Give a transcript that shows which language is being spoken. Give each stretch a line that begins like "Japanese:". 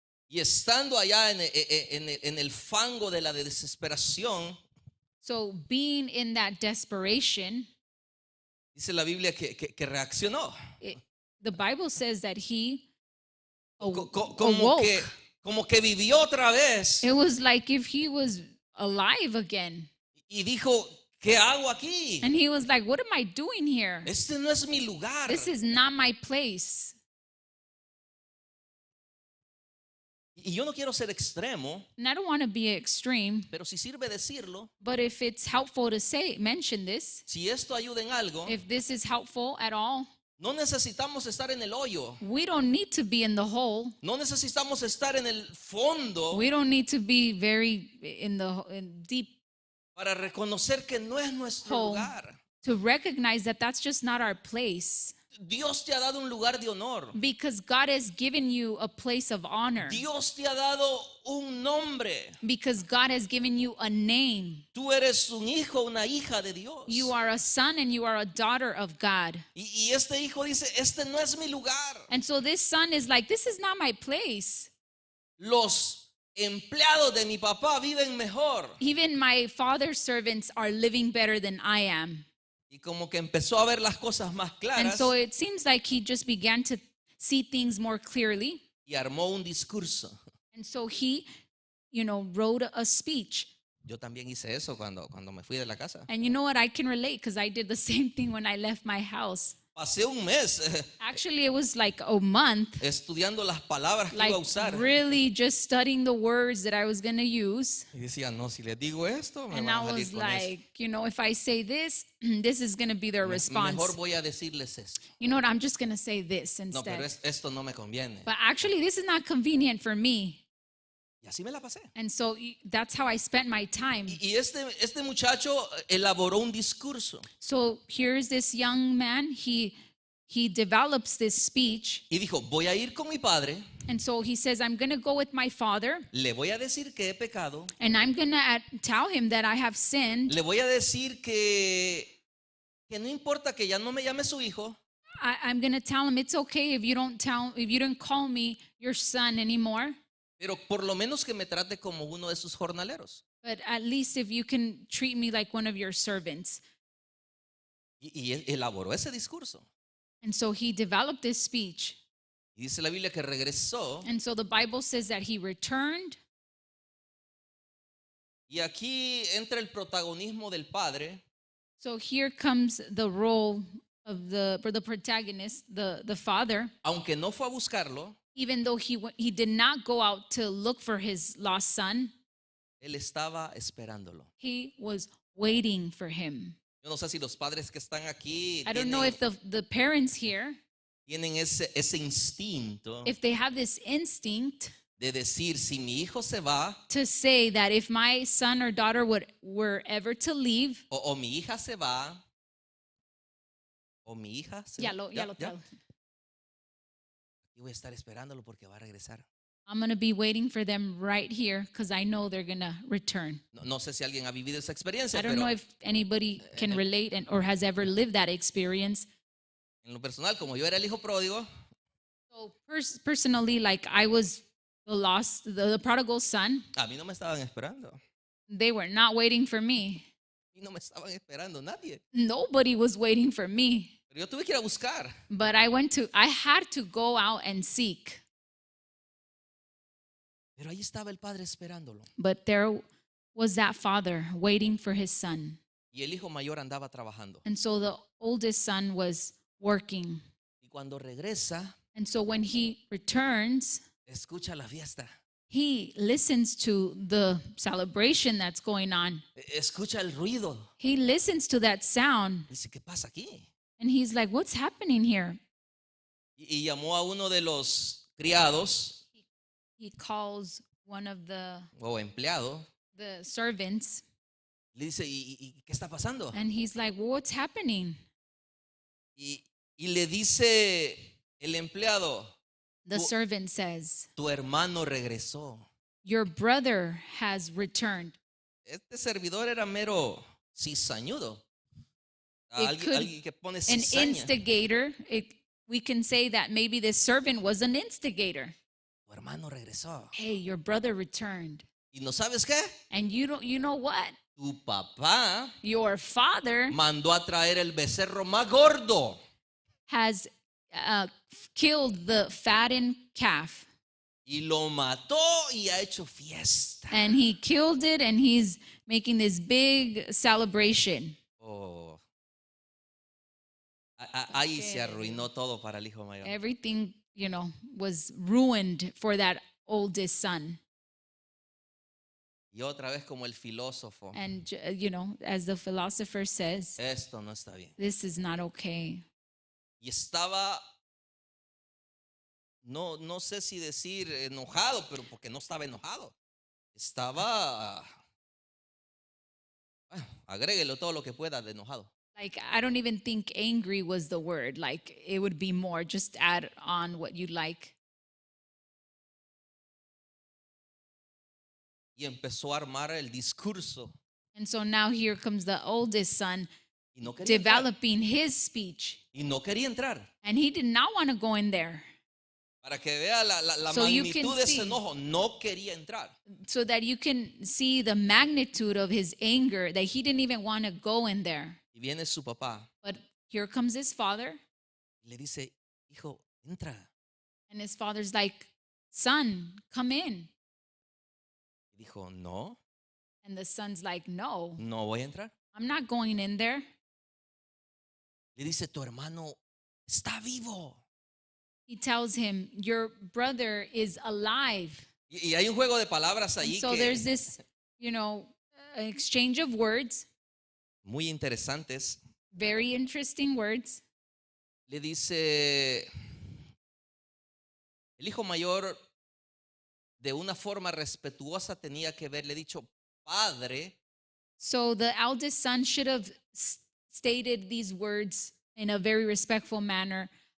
Spanish: Y estando allá en el fango de la desesperación,
English: So being in that desperation,
Spanish: dice la Biblia que reaccionó.
English: the Bible says that he
Spanish: Como
English: awoke.
Spanish: que vivió otra vez
English: It was like if he was alive again.
Spanish: y dijo, ¿qué hago aquí?
English: And he was like, what am I doing here?
Spanish: Este no es mi lugar.
English: This is not my place.
Spanish: Y yo no quiero ser extremo,
English: And I don't want to be extreme,
Spanish: pero si sirve decirlo,
English: but if it's helpful to mention this,
Spanish: si esto ayuda en algo,
English: if this is helpful at all,
Spanish: no necesitamos estar en el hoyo.
English: we don't need to be in the hole.
Spanish: No necesitamos estar en el fondo
English: We don't need to be very in deep
Spanish: para reconocer que no es nuestro
English: hole
Spanish: lugar.
English: to recognize that that's just not our place.
Spanish: Dios te ha dado un lugar de honor.
English: Because God has given you a place of honor.
Spanish: Dios te ha dado un nombre.
English: Because God has given you a name.
Spanish: Tú eres un hijo, una hija de Dios.
English: You are a son and you are a daughter of God.
Spanish: Y este hijo dice, este no es mi lugar.
English: And so this son is like, this is not my place.
Spanish: Los empleados de mi papá viven mejor.
English: Even my father's servants are living better than I am.
Spanish: Y como que empezó a ver las cosas más
English: And
Spanish: claras
English: so it seems like he just began to see things more clearly.
Spanish: y armó un discurso.
English: And so he, wrote a speech.
Spanish: Yo también hice eso cuando me fui de la casa.
English: And you know what? I can relate because I did the same thing when I left my house.
Spanish: Pasé un mes
English: Actually, it was like a month,
Spanish: estudiando las palabras que iba
English: like
Spanish: a usar.
English: really just studying the words that I was going to use.
Spanish: Y decía, no, si les digo esto, me
English: And
Spanish: van
English: I
Spanish: a salir
English: was
Spanish: con esto.
English: like, if I say this, this is going to be their
Spanish: Mejor
English: response.
Spanish: voy a decirles esto.
English: You know what? I'm just going to say this
Spanish: No, pero
English: instead.
Spanish: esto no me conviene.
English: But actually, this is not convenient for me.
Spanish: Y así me la pasé.
English: And so that's how I spent my time.
Spanish: Y este muchacho elaboró un discurso.
English: So here's this young man. He develops this speech.
Spanish: Y dijo, voy a ir con mi padre,
English: And so he says, I'm going to go with my father.
Spanish: le voy a decir que he pecado,
English: And I'm going to tell him that I have sinned.
Spanish: le voy a decir que no importa que ya no me llame su hijo,
English: I'm going to tell him it's okay if you don't call me your son anymore.
Spanish: pero por lo menos que me trate como uno de sus jornaleros.
English: But at least if you can treat me like one of your servants.
Spanish: Y él elaboró ese discurso.
English: And so he developed this speech.
Spanish: Y dice la Biblia que regresó.
English: And so the Bible says that he returned.
Spanish: Y aquí entra el protagonismo del padre.
English: So here comes the role of the protagonist, the father.
Spanish: Aunque no fue a buscarlo,
English: Even though he did not go out to look for his lost son,
Spanish: él estaba esperándolo.
English: he was waiting for him.
Spanish: Yo no sé si los padres que están aquí
English: I don't know if the parents here,
Spanish: tienen ese instinto
English: if they have this instinct
Spanish: de decir, si mi hijo se va
English: to say that if my son or daughter were ever to leave,
Spanish: o mi hija se va, o mi hija se ya va,
English: lo tell.
Spanish: y voy a estar esperándolo porque va a regresar.
English: I'm going to be waiting for them right here because I know they're going to return.
Spanish: No sé si alguien ha vivido esa experiencia,
English: I don't know if anybody can relate or has ever lived that experience.
Spanish: en lo personal, como yo era el hijo pródigo,
English: So personally, like I was the prodigal son,
Spanish: a mí no me estaban esperando.
English: they were not waiting for me.
Spanish: Y no me estaban esperando nadie.
English: Nobody was waiting for me.
Spanish: Pero yo tuve que ir a buscar.
English: But I had to go out and seek.
Spanish: Pero ahí estaba el padre esperándolo.
English: But there was that father waiting for his son.
Spanish: Y el hijo mayor andaba trabajando.
English: And so the oldest son was working.
Spanish: Y cuando regresa,
English: And so when he returns,
Spanish: escucha la fiesta.
English: he listens to the celebration that's going on.
Spanish: Escucha el ruido.
English: He listens to that sound.
Spanish: Dice, ¿qué pasa aquí?
English: And he's like, what's happening here?
Spanish: Y llamó a uno de los criados
English: He calls one of the
Spanish: o empleado.
English: servants.
Spanish: Le dice, ¿y qué está pasando?
English: And he's like, well, what's happening?
Spanish: Y le dice el empleado,
English: The servant says,
Spanish: tu hermano regresó.
English: your brother has returned.
Spanish: Este servidor era mero cizañudo. Alguien que pone
English: An
Spanish: cizaña.
English: instigator. We can say that maybe this servant was an instigator.
Spanish: Tu hermano regresó.
English: Hey, your brother returned.
Spanish: ¿Y no sabes qué?
English: And you know what?
Spanish: Tu papá
English: Your father
Spanish: mandó a traer el becerro más gordo.
English: has killed the fattened calf.
Spanish: Y lo mató y ha hecho fiesta.
English: And he killed it and he's making this big celebration. Oh.
Spanish: Ahí se arruinó todo para el hijo mayor.
English: Everything, was ruined for that oldest son.
Spanish: Y otra vez como el filósofo.
English: And, as the philosopher says,
Spanish: Esto no está bien.
English: this is not okay.
Spanish: Y estaba, no sé si decir enojado, pero porque no estaba enojado. Estaba, agréguelo todo lo que pueda de enojado.
English: Like, I don't even think angry was the word. Like, it would be more. Just add on what you like.
Spanish: Y empezó a armar el discurso.
English: And so now here comes the oldest son
Spanish: Y no quería entrar.
English: developing his speech.
Spanish: Y no quería entrar.
English: And he did not want to go in there.
Spanish: Para que vea la
English: So you can
Spanish: magnitud de ese
English: see.
Spanish: enojo. No quería entrar.
English: So that you can see the magnitude of his anger, that he didn't even want to go in there.
Spanish: Y viene su papá.
English: But here comes his father.
Spanish: Y le dice, hijo, entra.
English: And his father's like, son, come in.
Spanish: Y dijo, no,
English: And the son's like, no,
Spanish: no voy a entrar.
English: I'm not going in there.
Spanish: Le dice, tu hermano está vivo.
English: He tells him, your brother is alive.
Spanish: Y hay un juego de palabras
English: And
Spanish: ahí
English: so there's this, exchange of words,
Spanish: muy interesantes.
English: very interesting words.
Spanish: Le dice, el hijo mayor de una forma respetuosa tenía que haberle dicho, padre,
English: So the eldest son should have stated these words in a very respectful manner.